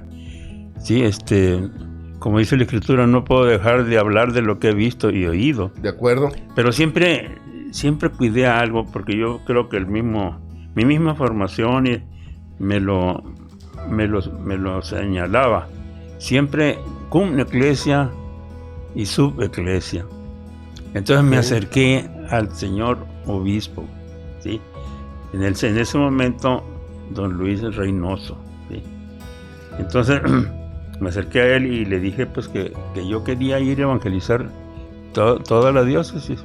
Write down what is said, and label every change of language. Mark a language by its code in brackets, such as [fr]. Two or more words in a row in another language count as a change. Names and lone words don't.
[es] Sí, como dice la Escritura, no puedo dejar de hablar de lo que he visto y oído. De acuerdo. Pero siempre cuidé algo, porque yo creo que mi misma formación me lo señalaba. Siempre [la] cum ecclesia [es] y [la] sub ecclesia. [es] Entonces me acerqué al señor obispo, ¿sí? En ese momento, don Luis Reynoso, ¿sí? Entonces me acerqué a él y le dije pues que yo quería ir a evangelizar toda la diócesis.